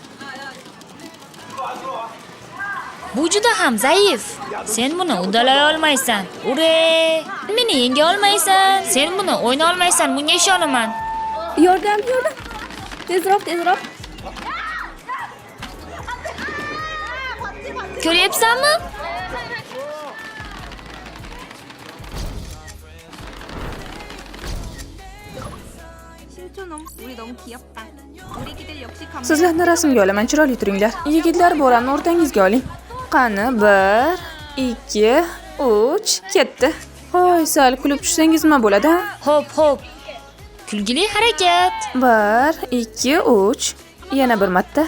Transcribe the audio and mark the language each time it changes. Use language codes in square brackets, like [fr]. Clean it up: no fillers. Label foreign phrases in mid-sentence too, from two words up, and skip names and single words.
[uz] Bu juda ham zaif. Sen buni uddalay olmaysan. Ure! Meni yenga olmaysan. Sen buni o'yna olmaysan. Bunga ishonaman. Yordam. Tezroq. Ko'ryapsanmi? [ko] 신촌놈, 우리 너무 귀엽다. 우리 기들 역시 감. [uz] Sizlarni rasmga olaman, chiroyli turinglar. Yigitlar bo'ramni o'rtangizga oling. Qani, 1, 2, 3, ketdi. Hoy, sal kulib tushsangiz nima bo'ladi? Hop. Kulgili harakat. 1, 2, 3. Yana bir marta.